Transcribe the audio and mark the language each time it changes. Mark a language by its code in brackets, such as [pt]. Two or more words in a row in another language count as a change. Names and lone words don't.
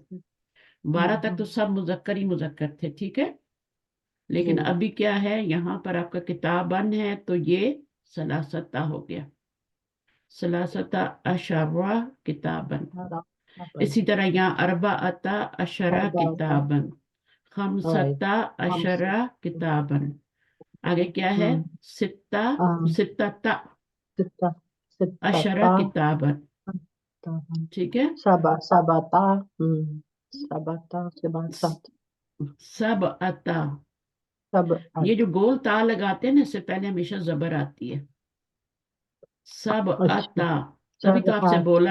[ur] 12 تک تو سب مذکر ہی مذکر تھے، ٹھیک ہے. लेकिन जी ابھی کیا ہے، یہاں پر آپ کا کتاباً ہے تو یہ ثلاثہ ہو گیا. [ar] ثلاثة عشر كتابًا. हरा [ur] اسی طرح یہاں [ar] أربعة عشر अरबा كتابًا. خمسة عشر كتابًا. [ur] آگے کیا ہے? [ar] ستة ستة सित्ता अशरा सित्तता [ur] किताबन। ٹھیک ہے. [ar] سبعة سبعة [ur] کے بعد سات [ar] سبعة, सब [ur] یہ جو گول تا لگاتے ہیں نا، اس سے پہلے ہمیشہ زبر آتی ہے. [ar] सब [ur] अच्छा عتا، تبھی تو آپ سے بولا